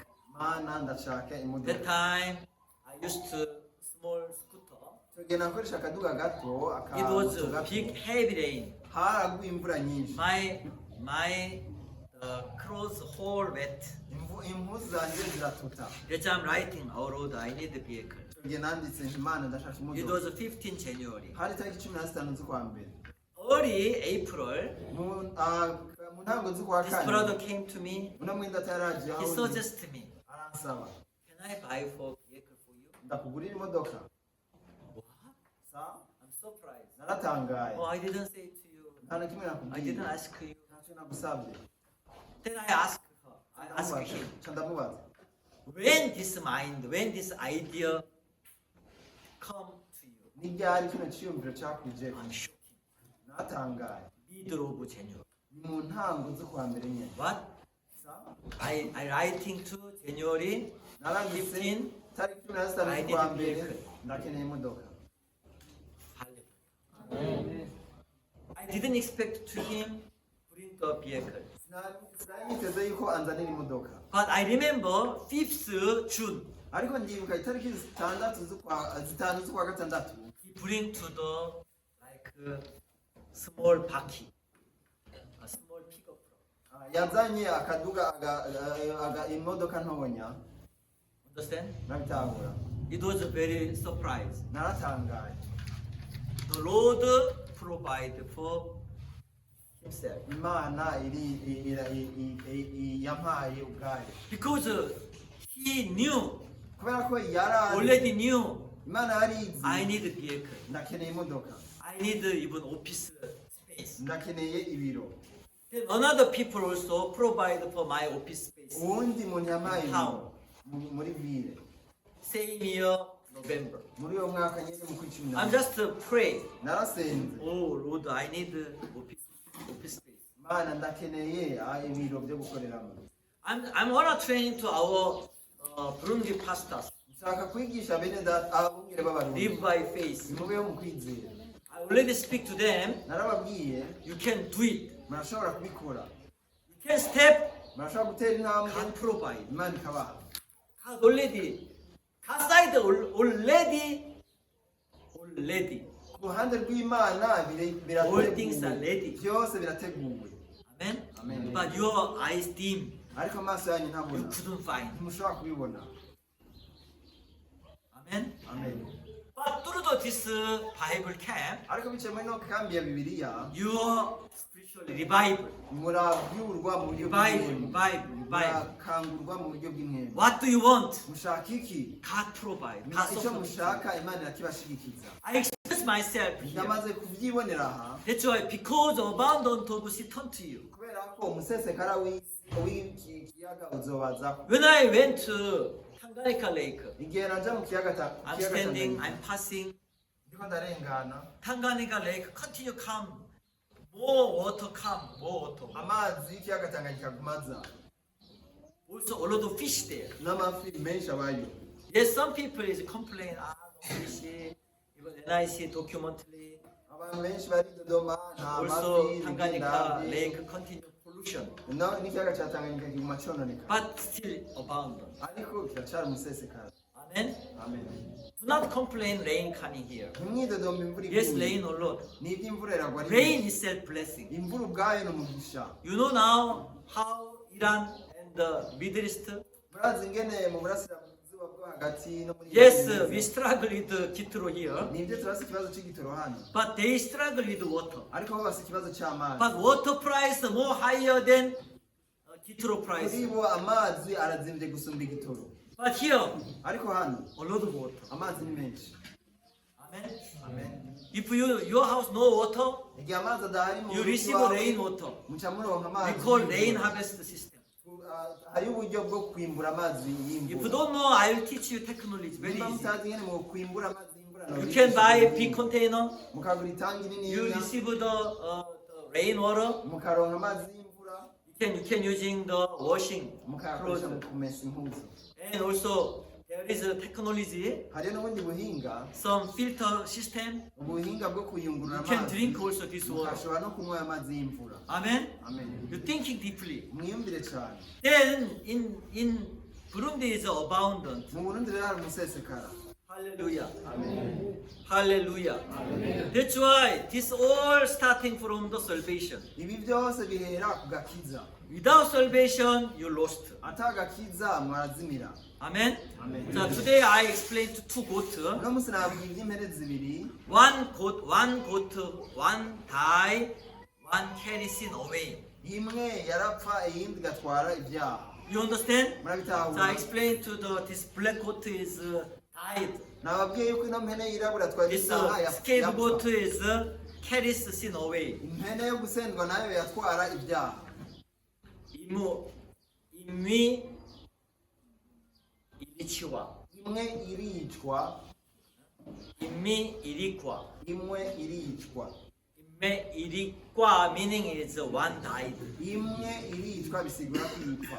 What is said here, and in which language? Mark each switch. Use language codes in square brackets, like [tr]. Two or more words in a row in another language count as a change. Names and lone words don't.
[rn] Mana ndashaka [en] That [rn] imodoka. [en] time, I used to small scooter. [rn] Tugenda nakoresha akaduga gato [en] It was [rn] akamoto [en] a [rn] gato. [en] big heavy rain. [rn] haraguye imvura nyinshi. [en] My clothes whole wet. [rn] Impuzu zanjye ziratuta. [en] Yes, I'm writing, oh Lord, I need the vehicle. [rn] Tugenda nanditse Imana ndashaka [en] It [rn] imodoka. [en] was 15 January. [rn] hari tariki 15 z'ukwa mbere. [en] Early April, [rn] mu ntango z'ukwa [en] this [rn] kane [en] brother came to me. [rn] uno mwenda ataraje [en] He [rn] aho ndi. [en] suggested me, [rn] aransaba [en] can I buy for vehicle for you? [rn] ndakugurira imodoka. [en] What? [rn] Sa [en] I'm surprised. [rn] naratangaye. [en] Oh, I didn't say to you. [rn] nta na kimwe [en] I [rn] nakubwiye. [en] didn't ask you. [rn] ntacyo nagusabye. [en] Then I asked her. I asked him, [rn] Ca ndamubaza. [en] when this idea come to you? [rn] ni ryari kino cyiyumviro cyakuje? [en] I'm shocking. [rn] natangaye. [en] Middle of January. [rn] ni mu ntango z'ukwa mbere nyine. [en] What? [rn] Sa [en] I writing to January [rn] naranditse 15. tariki 15 [en] I need [rn] z'ukwa [en] a [rn] mbere [en] vehicle. [rn] ndakeneye imodoka. [en] I didn't expect to him bring the vehicle. [rn] sinari niteze yuko anzanira imodoka. [en] But I remember 5th June, [rn] ariko ndibuka itariki 5 z'ukwa gatandatu [en] he bring to the small Paki, a small pickup truck. [rn] yazanye akaduga imodoka ntonya. [en] Understand? [rn] nabitahura. [en] It was a very surprise. [rn] naratangaye. [en] The Lord provide for himself [rn] Imana yampaye ubwayo [en] because he knew, [rn] kubera ko yari [en] already knew, [rn] Imana yarizi [en] I need a vehicle. [rn] ndakeneye imodoka, [en] I need even office space. [rn] ndakeneye ibiro. [en] Then another people also provide for my office space. [rn] uwundi muntu yampaye [en] How? [rn] ibiro muri ville. [en] Same year, November. [rn] muri uwo mwaka nyine mu kwicumi [en] I'm [rn] na [en] just pray. [rn] narasenze. [en] Oh Lord, I need office space. [rn] Mana ndakeneye ibiro byo gukoreramo. [en] I'm wanna train to our Burundi pastors. [rn] nshaka kwigisha bene data abungere b'abarundi [en] Live by faith. [rn] mubeho mu kwizera. [en] I already speak to them. [rn] narababwiye [en] You can do it. [rn] murashobora kubikora, [en] You can step. [rn] murashobora gutera intambwe, [en] God provide. [rn] Imana ikabaha. [en] God already. God side already. [rn] ku ruhande rw'Imana [en] All things are [rn] birateguwe, [en] ready. [rn] byose birateguwe. [en] Amen. [rn] Amen. [en] But your eyes dim. [rn] ariko amaso yanyu [en] You [rn] ntabona, [en] couldn't find. [rn] ntimushobora kubibona. [en] Amen. [rn] Amen. [en] But through this Bible camp, [rn] ariko biciye muri no kambi ya Bibiliya [en] your spiritual revival. [rn] murabyurwa mu buryo [en] Revival. [rn] murakangurwa mu buryo bw'imwembe. [en] What do you want? [rn] mushaka iki? [en] God provide. God [rn] icyo [en] supply. [rn] mushaka Imana irakibashigikiza. [en] I express myself here. [rn] ndamaze kubyibonera aha [en] That's why because abundant of sea turn to you. [rn] kubera ko umusesekara w'iki kiyaga uzobaza. [en] When I went to Tanganyika Lake, [rn] igihe naja mu kiyaga [en] I'm standing, I'm passing. [rn] ndiko ndarengana, [en] Tanganyika Lake continue come. More water come, more water. [rn] amazi y'ikiyaga Tanganyika agumaza, [en] Also a lot of fish there. [rn] n'amafi menshi abayo. [en] Yes, some people is complain, no fish. Even NIC documentary. [rn] abantu benshi bari Dodoma nta [en] Also [rn] mafi [en] Tanganyika [rn] bigenda, [en] Lake continue pollution. [rn] n'ikiyaga cya Tanganyika kiguma cyononeka, [en] But still abundant. [rn] ariko kiracyari umusesekara. [en] Amen. [rn] Amen. [en] Do not complain rain coming here. [rn] ntimwidodoma imvura [en] Yes, [rn] iguye. [en] rain a lot. [rn] n'ibyo imvura iragwa ari [en] Rain [rn] nyinshi. [en] is self blessing. [rn] imvura ubwayo ni umugisha. [en] You know now how Iran and the Middle East. [rn] murazi ingene mu burasirazuba bwo hagati no muri [en] Yes, we struggle with Kitro here, [rn] nibyo turasa ikibazo cy'igitoro hano, [en] but they struggle with water. [rn] ariko bo basa ikibazo cy'amazi. [en] But water price more higher than Kitro [rn] kuri [en] price. [rn] bo amazi arazimbye gusumba igitoro, [en] But here, [rn] ariko hano [en] a lot of water. [rn] amazi ni menshi. [en] Amen. If your house no water, [rn] igihe amazi adahari mu [en] you [rn] rugo [en] receive [rn] iwawe, [en] rain water. [rn] muca muronka [en] We [rn] amazi [en] call [rn] y'imvura. [en] rain harvest system. [rn] Hariho uburyo bwo kwimbura amazi [en] If you [rn] y'imvura. [en] don't know, I will teach you technology. Very [rn] Niba [en] easy. [rn] mutazi ngene mu kwimbura amazi y'imvura, [en] You [rn] nobigisha [en] can buy a [rn] ibintu. [en] big container. [rn] mukagura itangi [en] You [rn] niniya, [en] receive the rain water. [rn] mukaronka amazi y'imvura, [en] You can using the washing clothes. [rn] mukayakoresha mu kumesa impuzu. [en] And also there is a technology, [rn] hariho n'ubundi buhinga, [en] some filter system. [rn] ubuhinga bwo kuyungurura [en] You can [rn] amazi, [en] drink also this water. [rn] mukashobora no kunywa amazi y'imvura. [en] Amen. [rn] Amen. [en] You're thinking deeply. [rn] mwiyumvire cyane. [en] Then in Burundi is abundant. [rn] mu Burundi rero hari umusesekara. [en] Hallelujah. Amen. Hallelujah. That's why this all starting from the salvation. [rn] ibi byose bihera ku gakiza. [en] Without salvation, you lost. [rn] ata gakiza mwarazimira. [en] Amen. [rn] Amen. [en] So today I explained two goats. [rn] uno munsi nababwira iby'impene zibiri, [en] One goat, one die, one carry sin away. [rn] imwe yarapfa iyindi igatwara ibyaha. [en] You understand? So I [rn] murabitahura? [en] explained to this black goat is died. [rn] nababwiye yuko ino mpene yirabura atwara [en] This [rn] ibyaha [en] scapegoat [rn] yapfa. [en] is carries sin away. [rn] impene yo gusendwa nayo yatwara ibyaha. imwe iricwa imwe iricwa, imwe iricwa. imwe iricwa. imwe iricwa [en] meaning is one died. [rn] imwe iricwa bisigura kwicwa,